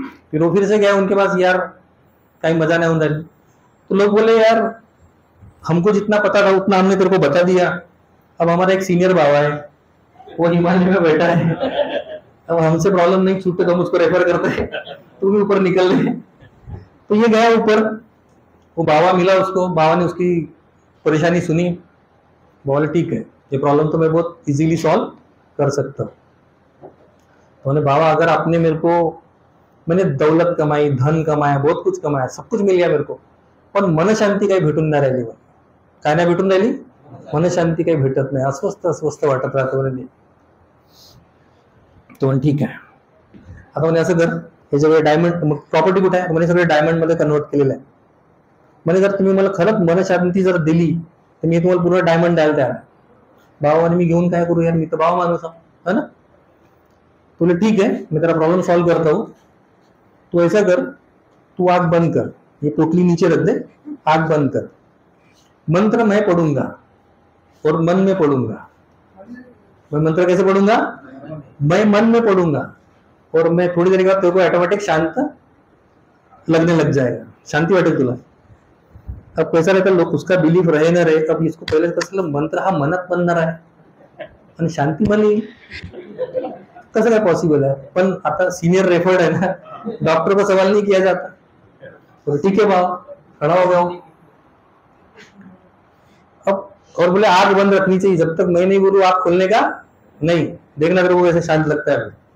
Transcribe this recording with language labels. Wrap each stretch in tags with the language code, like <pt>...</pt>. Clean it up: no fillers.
<hi>फिर वो फिर से गया उनके पास, यार कहीं मजा नहीं होता। तो लोग बोले यार हमको जितना पता था उतना हमने तेरे को बता दिया, अब हमारा एक सीनियर बाबा है वो हिमालय में बैठा है, अब हमसे प्रॉब्लम नहीं छूटते तो हम उसको रेफर करते हैं, तू भी ऊपर निकल ले। तो ये गया ऊपर, वो बाबा मिला उसको, बाबा ने उसकी परेशानी सुनी, बोले ठीक है ये प्रॉब्लम तो मैं बहुत इजीली सॉल्व कर सकता हूँ। तो बाबा अगर आपने मेरे को,</hi> <mr>मैंने दौलत कमाई, धन कमाया, बहुत कुछ कमाया, सब कुछ मिल गया मेरे को, पण मन शांती काही भेटून नाही राहिली, काय नाही भेटून राहिली, मन शांती काही भेटत नाही, अस्वस्थ अस्वस्थ वाटत राहतं म्हणे। तो ठीक आहे, आता म्हणे असं कर, हे सगळे डायमंड, मग प्रॉपर्टी कुठे आहे म्हणे, सगळे डायमंड मध्ये कन्वर्ट केलेलं आहे म्हणे, जर तुम्ही मला खरंच मन शांती जर दिली तर मी तुम्हाला पूर्ण डायमंड द्यायला तयार आहे। बाबा म्हणे मी घेऊन काय करू यार, मी तर बाबा माणूस है ना।</mr> <hi>बोले ठीक है मैं तेरा प्रॉब्लम सॉल्व करता हूँ, तू ऐसा कर, तू आग बंद कर, ये पोटली नीचे रख दे, आग बंद कर, मंत्र मैं पढ़ूंगा और मन में पढ़ूंगा। मैं मंत्र कैसे पढ़ूंगा, मैं मन में पढ़ूंगा और मैं थोड़ी देर के बाद तेरे को ऑटोमेटिक शांत लगने लग जाएगा,</hi> <mr>शांति वाटेल तुला।</mr> <hi>अब कैसा रहता लोग, उसका बिलीफ रहे ना रहे,</hi> <mr>अब इसको पहले कसं मंत्र हा मनात बनणार आहे आणि शांती मला कसं काय पॉसिबल है। पण आता</mr> <hi>सीनियर रेफर्ड है ना, डॉक्टर को सवाल नहीं किया जाता, तो ठीक है बाबा खड़ा हो गया हूं। अब और बोले आग बंद रखनी चाहिए, जब तक मैं नहीं बोलूं आग खोलने का नहीं, देखना तेरे को कैसे शांत लगता है।</hi>